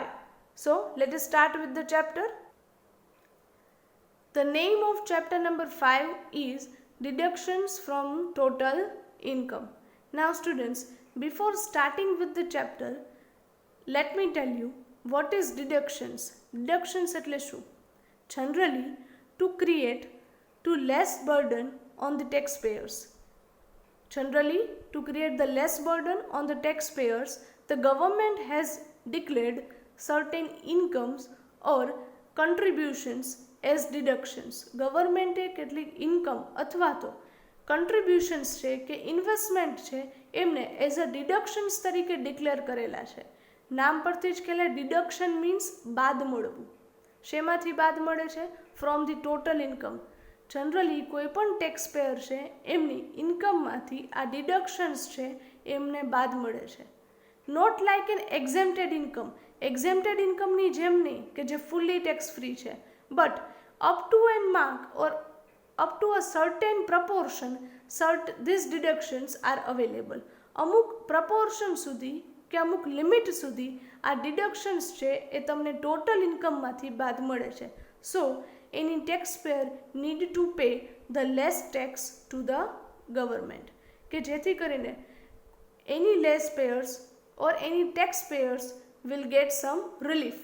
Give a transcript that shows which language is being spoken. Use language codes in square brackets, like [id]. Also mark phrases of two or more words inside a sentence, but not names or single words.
[en] So let us start with the chapter. The name of chapter number 5 is deductions from total income. Now students, before starting with the chapter, let me tell you what is deductions. [gu] Deductions એટલે શું? [en] Generally to create to less burden on the taxpayers. Generally to create the less burden on the taxpayers, the government has declared certain incomes or contributions as deductions. [gu] ગવર્મેન્ટે કેટલીક ઇન્કમ અથવા તો કન્ટ્રીબ્યુશન્સ છે કે ઇન્વેસ્ટમેન્ટ છે એમને [en] as a deductions [gu] તરીકે ડિક્લેર કરેલા છે. નામ પરથી જ ખ્યાલ, [en] deduction means [gu] બાદ મળવું. શેમાંથી બાદ મળે છે? [en] from the total income. [gu] જનરલી કોઈ પણ [en] tax payer [gu] છે એમની ઇન્કમમાંથી આ ડિડક્શન્સ છે એમને બાદ મળે છે. [en] Not like an exempted income. Exempted incomeની [gu] જેમ નહીં કે જે [en] fully tax free છે, but up to an mark or up to a certain proportion these deductions are available. [gu] અમુક proportion સુધી કે અમુક લિમિટ સુધી આ ડિડક્શન્સ છે એ તમને [en] total incomeમાંથી [gu] બાદ મળે છે. [en] So any tax payer need to pay the less tax to the government, [gu] કે જેથી કરીને [en] any less payers or any tax payers will get some relief.